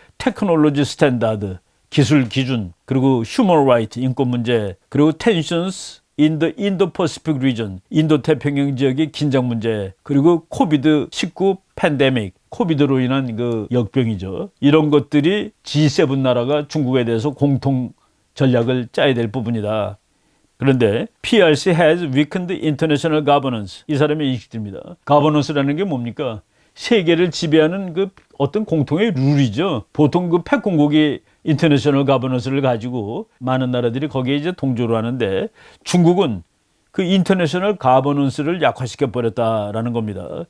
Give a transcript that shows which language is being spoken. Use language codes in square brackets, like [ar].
[ko] 테크놀로지 스탠다드, 기술 기준, 그리고 휴먼 라이트, 인권 문제, 그리고 텐션스 [en] in the Indo-Pacific region, [ko] 인도 태평양 지역의 긴장 문제, 그리고 코비드-19 팬데믹, 코비드로 인한 그 역병이죠. 이런 것들이 G7 나라가 중국에 대해서 공통 전략을 짜야 될 부분이다. [en] 그런데 PRC has weakened international governance. [ko] 이 사람의 인식입니다. governance라는 게 뭡니까? 세계를 지배하는 그 어떤 공통의 룰이죠. 보통 그 패권국이 인터내셔널 가버넌스를 가지고 많은 나라들이 거기에 이제 동조를 하는데 중국은 그 인터내셔널 가버넌스를 약화시켜 버렸다라는 겁니다.